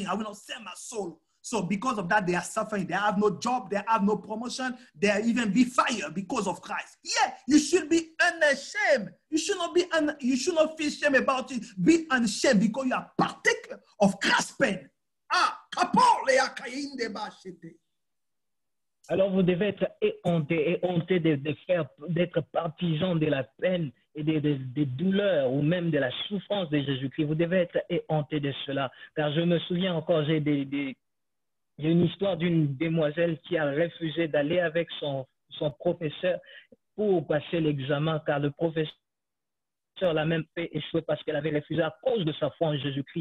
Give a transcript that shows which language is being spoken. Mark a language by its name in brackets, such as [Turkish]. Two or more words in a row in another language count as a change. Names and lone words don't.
[English] I will not sell my soul. So because of that, they are suffering. They have no job. They have no promotion. They are even be fired because of Christ. Yeah, you should be unashamed. You should not feel shame about it. Be unashamed because you are partaker of Christ's pain. Ah, kapole akainde bashete. [French] Alors vous devez être éhonté d'être partisan de la peine et des douleurs ou même de la souffrance de Jésus-Christ. Vous devez être éhonté de cela. Car je me souviens encore, il y a une histoire d'une demoiselle qui a refusé d'aller avec son professeur pour passer l'examen, car le professeur l'a même fait échouer parce qu'elle avait refusé à cause de sa foi en Jésus-Christ.